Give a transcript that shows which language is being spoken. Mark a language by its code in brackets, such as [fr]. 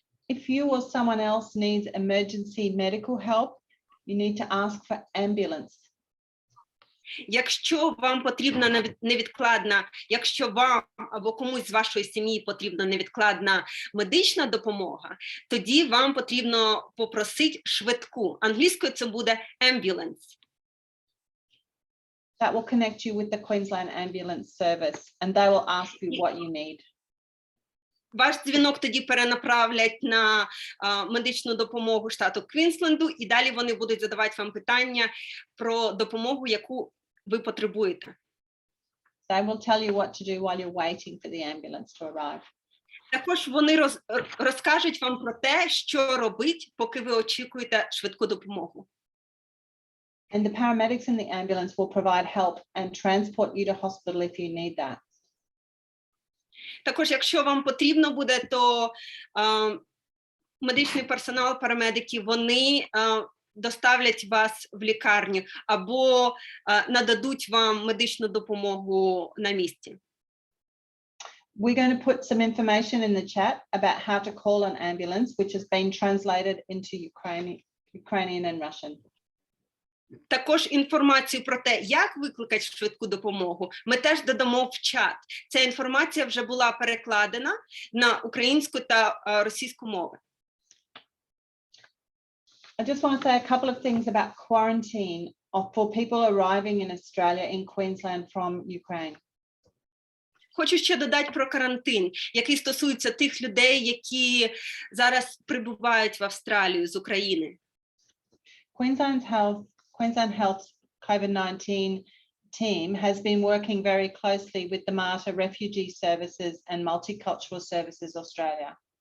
[en] If you or someone else needs emergency medical help, you need to ask for ambulance. [uk] Якщо вам потрібна невідкладна, якщо вам або комусь з вашої сім'ї потрібна невідкладна медична допомога, тоді вам потрібно попросити швидку. Англійською це буде ambulance. [en] That will connect you with the Queensland Ambulance Service and they will ask you what you need. [uk] Ваш дзвінок тоді перенаправлять на медичну допомогу штату Квінсленду, і далі вони будуть задавати вам питання про допомогу, яку ви потребуєте. [en] They will tell you what to do while you're waiting for the ambulance to arrive. [uk] Також вони розкажуть вам про те, що робити, поки ви очікуєте швидку допомогу. [en] And the paramedics in the ambulance will provide help and transport you to hospital if you need that. [uk] Також, якщо вам потрібно буде, то медичний персонал, парамедики, вони доставлять вас в лікарню або нададуть вам медичну допомогу на місці. [en] We're going to put some information in the chat about how to call an ambulance, which has been translated into Ukrainian and Russian. [uk] Також інформацію про те, як викликати швидку допомогу, ми теж додамо в чат. Ця інформація вже була перекладена на українську та російську мови. [en] I just want to say a couple of things about quarantine for people arriving in Australia in Queensland from Ukraine. [uk] Хочу ще додати про карантин, який стосується тих людей, які зараз прибувають в Австралію з України. [en] Queensland Health's COVID-19 team has been working very closely with the Mater Refugee Services and Multicultural Services Australia.